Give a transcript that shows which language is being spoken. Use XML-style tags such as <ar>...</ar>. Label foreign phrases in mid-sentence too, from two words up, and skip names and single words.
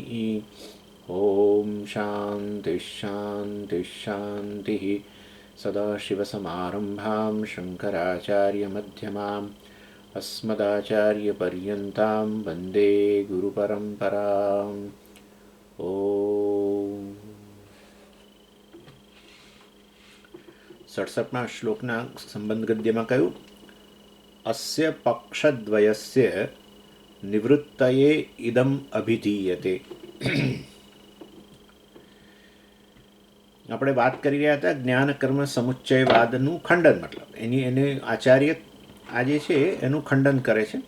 <sa>ॐ शान्तिः शान्तिः शान्तिः। सदाशिवसमारम्भां शङ्कराचार्यमध्यमाम् अस्मदाचार्यपर्यन्तां वन्दे गुरुपरम्पराम्।</sa> <gu>ॐ સડસઠમાં શ્લોકના સંબંધ ગદ્યમાં કહ્યું,</gu> <sa>અસ્ય પક્ષદ્વયસ્ય નિવૃત્તયે ઇદમ અભિધીયતે.</sa> <gu>આપણે વાત કરી રહ્યા હતા જ્ઞાન કર્મ સમુચ્ચયવાદનું ખંડન, મતલબ એને આચાર્ય આ જે છે એનું ખંડન કરે છે.</gu>